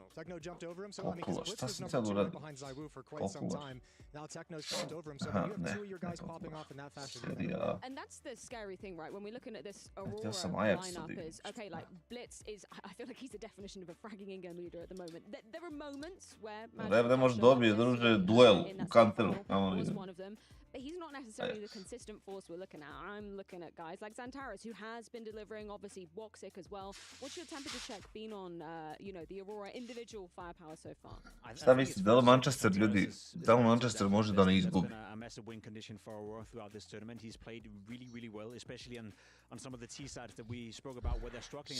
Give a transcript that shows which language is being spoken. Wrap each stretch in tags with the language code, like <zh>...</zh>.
<en>Techno jumped over him, so I mean, Blitz was number 2 behind Zywoo for quite some time. Now Techno's jumped over him, so you have two of your guys popping off in that fashion. And that's the scary thing, right? When we're looking at this Aurora lineup, is okay. Like Blitz is, I feel like he's the definition of a fragging in-game leader at the moment. There are moments where</en> <sr>ne može dobije, druže, duel u Counteru.</sr> <en>Was one of them. But he's not necessarily the consistent force we're looking at. I'm looking at guys like Xantares, who has been delivering, obviously Woxic as well. What's your temperature check been on, you know, the Aurora individual firepower so far?</en> <sr>Šta mislite, da li Manchester, ljudi, da li Manchester može da ne izgubi?</sr> <en>A massive win condition for Aurora throughout this tournament. He's played really well, especially on some of the T sides that we spoke about where they're struggling.</en>